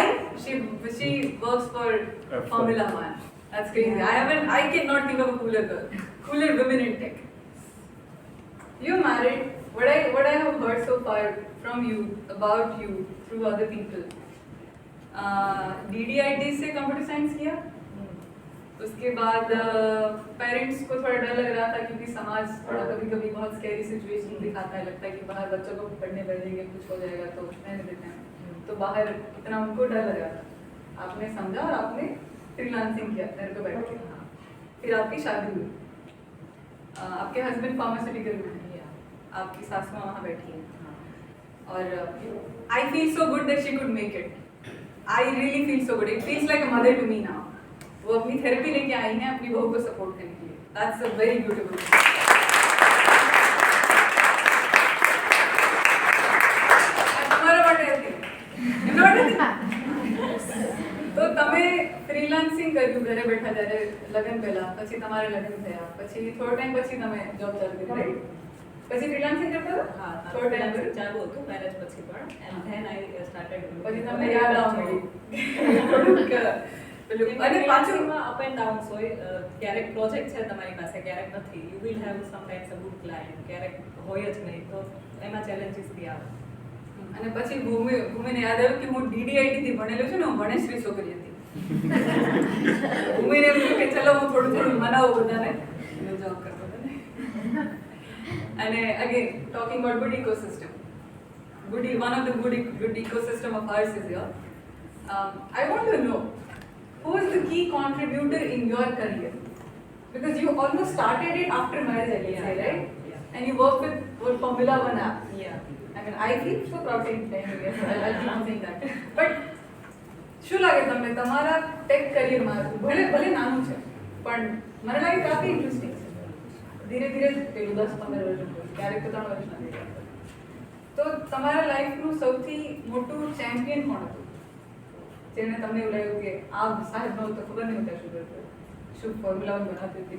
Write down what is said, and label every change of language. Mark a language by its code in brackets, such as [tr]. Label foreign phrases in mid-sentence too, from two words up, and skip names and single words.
[en] She works for Formula One. That's crazy. I cannot think of a cooler girl. Cooler women in tech. You're married. What I have heard so far from you, about you, through other people. [hi] DDIT से [en] computer science [hi] किया. उसके बाद पेरेंट्स को थोड़ा डर लग रहा था, क्योंकि समाज थोड़ा कभी बहुत [en] scary situation [hi] दिखाता है, लगता है कि बाहर बच्चों को पढ़ने भेजेंगे कुछ हो जाएगा, तो रहने देते हैं. तो बाहर इतना उनको डर लगा था, आपने समझा और आपने फ्रीलांसिंग किया घर पे बैठ के। फिर आपकी शादी हुई, आपके हस्बैंड फार्मास्यूटिकल में है, आपकी सास माँ वहाँ बैठी है, और [en] I feel so good that she could make it. I really feel so good, it feels like a mother to me now. [hi] वो अपनी थेरेपी लेके आई हैं अपनी बहू को सपोर्ट करने के लिए। [en] That's a very beautiful. [gu] તો તમે ફ્રીલાન્સિંગ કર્યું ઘરે બેઠા જ્યારે લગ્ન પહેલા, પછી તમારે લગ્ન થયા, પછી થોડો ટાઈમ પછી તમે જોબ ચાલુ કરી, રાઈટ? પછી ફ્રીલાન્સિંગ કરતા હતા? હા, થોડો ટાઈમ freelancing ચાલુ હતું મેરેજ પછી પણ, [en] and then I started [gu] પછી તમને યાદ આવવા મળી થોડુંક પેલું, અને પાછું [en] up and downs હોય. [gu] ક્યારેક પ્રોજેક્ટ છે તમારી પાસે, ક્યારેક નથી. [en] you will have sometimes a good client, [gu] ક્યારેક હોય જ નહીં, તો એમાં ચેલેન્જીસ બી આવે. અને પછી ભૂમિને યાદ આવ્યું કે હું DDIT થી ભણેલો છું ને, હું ભણેશ્રી છોકરી હતી. ભૂમિને એમ થયું કે ચલો હું થોડું થોડું મનાવું બધાને, જોબ કરતો હતો ને. [en] અને again talking about good ecosystem, one of the good ecosystem of ours is here. I want to know who is the key contributor in your career, because you almost started it after marriage, I can say, right? Yeah. And you work with Formula One app. Yeah. I mean, I feel so proud to tell you, yes, I'll keep on saying that. [gu] But શું લાગે તમને તમારા ટેક કરિયરમાં, ભલે ભલે નાનું છે પણ મને લાગે કાફી ઇન્ટરેસ્ટિંગ છે, ધીરે ધીરે પેલું 10-15 વર્ષ, ક્યારેક તો 3 વર્ષ નથી ગયા, તો તમારા લાઈફનું સૌથી મોટું ચેમ્પિયન કોણ હતું જેને તમને એવું લાગ્યું કે આ સાહેબનો તો ખબર નહીં હોતા શું કરતો, શું ફોર્મ્યુલા બનાવતી હતી?